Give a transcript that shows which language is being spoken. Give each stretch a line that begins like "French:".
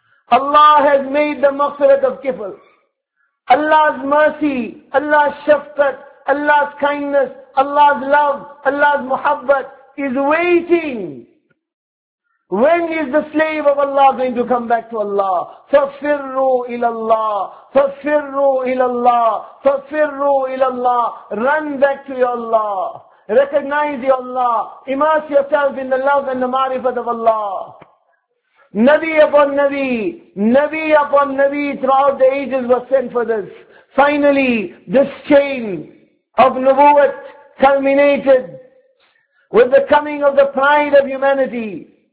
English: Allah has made the maghfirat of Kifr. Allah's mercy, Allah's shafqat, Allah's kindness, Allah's love, Allah's muhabbat is waiting. When is the slave of Allah going to come back to Allah?
Arabic: فَفِرُّوا إِلَى اللَّهِ فَفِرُّوا إِلَى اللَّهِ فَفِرُّوا إِلَى اللَّهِ
English: Run back to your Allah. recognize your Allah, immerse yourself in the love and the marifat of Allah. Nabi upon Nabi, Nabi upon Nabi throughout the ages was sent for this. Finally, this chain of Nubuwwat culminated with the coming of the pride of humanity.